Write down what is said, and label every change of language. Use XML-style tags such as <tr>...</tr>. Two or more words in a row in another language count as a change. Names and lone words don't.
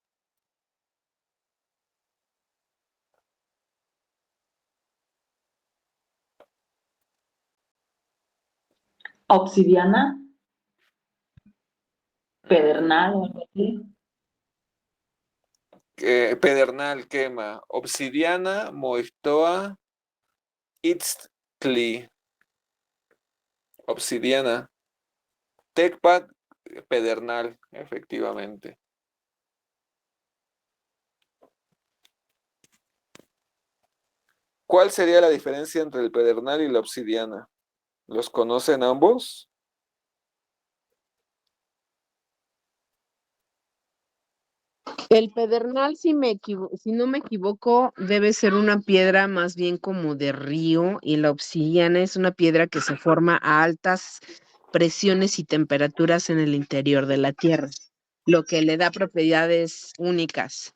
<es>Obsidiana, pedernal o algo así. pedernal, quema. Obsidiana,</es> <nah>moixtoa, itztli.</nah> <es>Obsidiana. Tecpa, pedernal, efectivamente. ¿Cuál sería la diferencia entre el pedernal y la obsidiana? ¿Los conocen ambos? El pedernal, si no me equivoco, debe ser una piedra más bien como de río y la obsidiana es una piedra que se forma a altas presiones y temperaturas en el interior de la tierra, lo que le da propiedades únicas.</es>